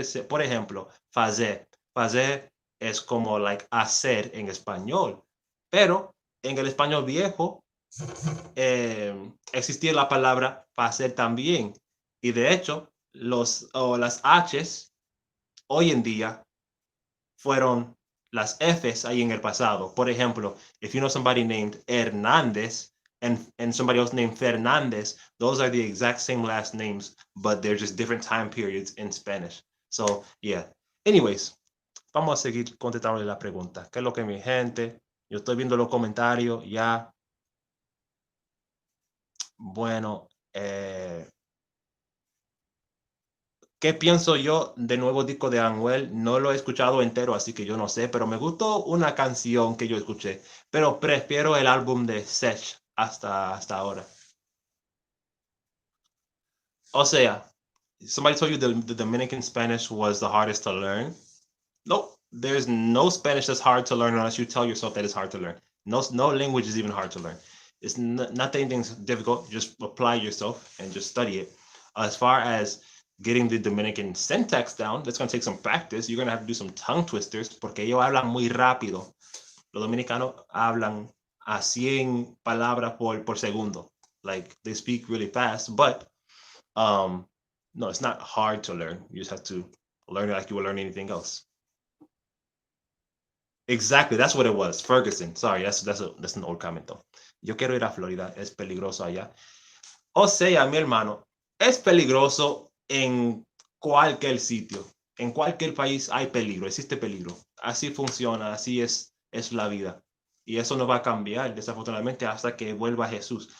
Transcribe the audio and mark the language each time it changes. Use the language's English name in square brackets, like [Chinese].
[Spanish] Por ejemplo, fazer. Fazer es como like hacer en español, pero en el español viejo existía la palabra fazer también. Y de hecho, las H's hoy en día fueron las F's ahí en el pasado. Por ejemplo, [English] if you know somebody named Hernández and somebody else named Fernández, those are the exact same last names, but they're just different time periods in Spanish. So, yeah. Anyways, [Spanish] vamos a seguir contestando la pregunta. ¿Qué es lo que mi gente? Yo estoy viendo los comentarios ya. Bueno, ¿qué pienso yo del nuevo disco de Anuel? No lo he escuchado entero, así que yo no sé, pero me gustó una canción que yo escuché, pero prefiero el álbum de Sech hasta ahora. O sea, [English] somebody told you the Dominican Spanish was the hardest to learn. No, there's no Spanish that's hard to learn unless you tell yourself that it's hard to learn. No language is even hard to learn. It's not anything difficult. Just apply yourself and just study it. As far as getting the Dominican syntax down, that's going to take some practice. You're going to have to do some tongue twisters [Spanish] porque ellos hablan muy rápido. Los dominicanos hablan a 100 palabras por segundo. [English] Like they speak really fast, but no, it's not hard to learn. You just have to learn it like you would learn anything else. Exactly, that's what it was. Ferguson. Sorry, that's an old comment though. [Spanish] Yo quiero ir a Florida, es peligroso allá. O sea, mi hermano, es peligroso en cualquier sitio. En cualquier país hay peligro, existe peligro. Así funciona, así es la vida. Y eso no va a cambiar, desafortunadamente, hasta que vuelva Jesús.